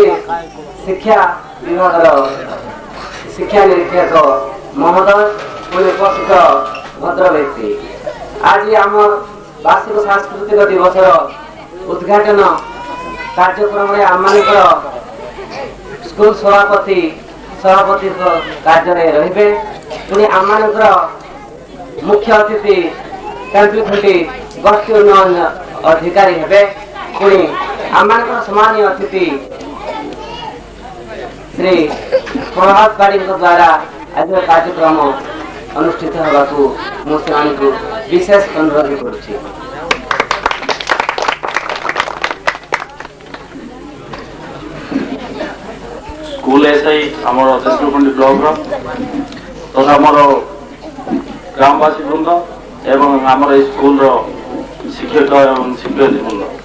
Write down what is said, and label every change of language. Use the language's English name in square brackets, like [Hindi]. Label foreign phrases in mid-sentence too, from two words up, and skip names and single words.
[Odia] ଶିକ୍ଷା ବିଭାଗର ଶିକ୍ଷା ନିରୀକ୍ଷକ ମହୋଦୟ ପୁଣି ଉପସ୍ଥିତ ଭଦ୍ର ବ୍ୟକ୍ତି ଆଜି ଆମ ବାର୍ଷିକ ସାଂସ୍କୃତିକ ଦିବସର ଉଦ୍ଘାଟନ କାର୍ଯ୍ୟକ୍ରମରେ ଆମମାନଙ୍କର ସ୍କୁଲ ସଭାପତି କାର୍ଯ୍ୟରେ ରହିବେ ପୁଣି ଆମମାନଙ୍କର ମୁଖ୍ୟ ଅତିଥି ତେନ୍ତୁଳି ଖୁଣ୍ଟି ଗୋଷ୍ଠୀ ଉନ୍ନୟନ ଅଧିକାରୀ ହେବେ ପୁଣି ଆମମାନଙ୍କର ସମ୍ମାନୀୟ ଅତିଥି ଶ୍ରୀ ପ୍ରଭାତ ବାରିଙ୍କ ଦ୍ୱାରା ଆଜିର କାର୍ଯ୍ୟକ୍ରମ ଅନୁଷ୍ଠିତ ହେବାକୁ ମୁଁ ସେମାନଙ୍କୁ ବିଶେଷ ଅନୁରୋଧ କରୁଛି। [English] school SI [Odia] ଆମର ତେତୁଲଖୁଣ୍ଡି ବ୍ଲକ ତଥା ଆମର ଗ୍ରାମବାସୀ ବୃନ୍ଦ ଏବଂ ଆମର ସ୍କୁଲ ଶିକ୍ଷକ ଏବଂ ଶିକ୍ଷୟିତ୍ରୀ ବୃନ୍ଦ